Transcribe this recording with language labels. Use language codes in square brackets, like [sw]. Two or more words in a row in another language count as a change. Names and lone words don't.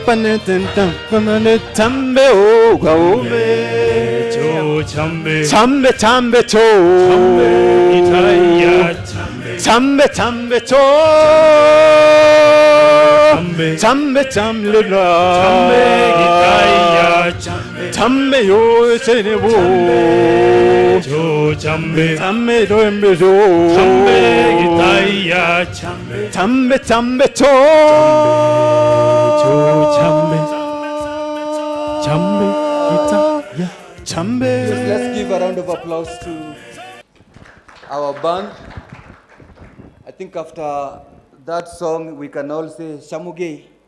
[en] chambe o gaube chambe chambe cho chambe chambe cho chambe chambe chambe yo senebu chambe chambe doembe cho chambe chambe cho Yes, let's give a round of applause to our band. I think after that song, we can all say Shamuge.